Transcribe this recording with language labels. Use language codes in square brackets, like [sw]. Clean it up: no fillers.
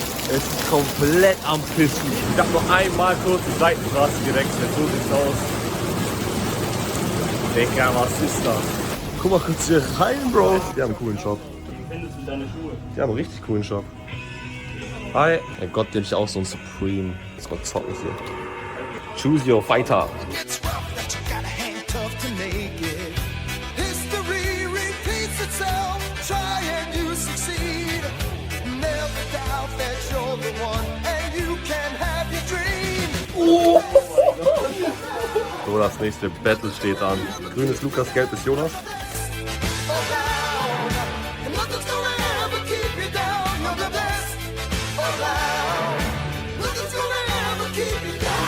[de] Es ist komplett am Pissen. Ich hab noch einmal kurz die Seitenstraße gewechselt, so sieht's aus. Digga, was ist das? Guck mal kurz hier rein, Bro. Die haben einen coolen Shop. Wie findest du deine Schuhe? Die haben einen richtig coolen Shop. Hi. Mein Gott, den hab ich auch so ein Supreme. [en] Let's go [de] zocken hier. [en] Choose your fighter. It's rough that you gotta hang tough to make it. History repeats itself. Try and you succeed. Never doubt that you're the one and you can have your dream. [de] So, das nächste Battle steht an. Grün ist Lukas, gelb ist Jonas. [en] Around. And nothing's gonna ever keep you down. You're the best around. Nothing's gonna ever keep you down.